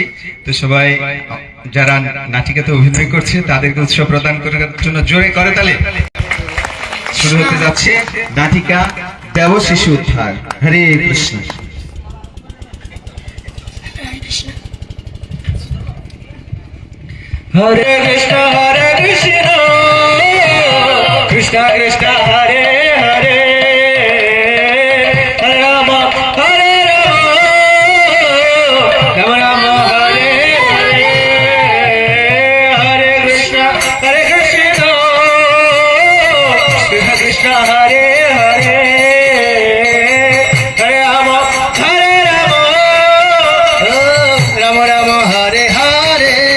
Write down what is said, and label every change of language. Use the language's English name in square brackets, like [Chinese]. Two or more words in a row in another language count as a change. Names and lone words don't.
[Bangla] তো সবাই যারা নাটিকাতে অভিনয় করছে তাদেরকে উৎসাহ প্রদান করার জন্য জোরে করে তালে শুরু হতে যাচ্ছে নাটিকা দেবশিশু উদ্ধার। [Sanskrit] হরে কৃষ্ণ। হরে কৃষ্ণ কৃষ্ণ কৃষ্ণ হরে হরে হরে রাম রাম রাম হরে হরে হরে কৃষ্ণ কৃষ্ণ কৃষ্ণ হরে হরে হরে রাম রাম রাম হরে হরে।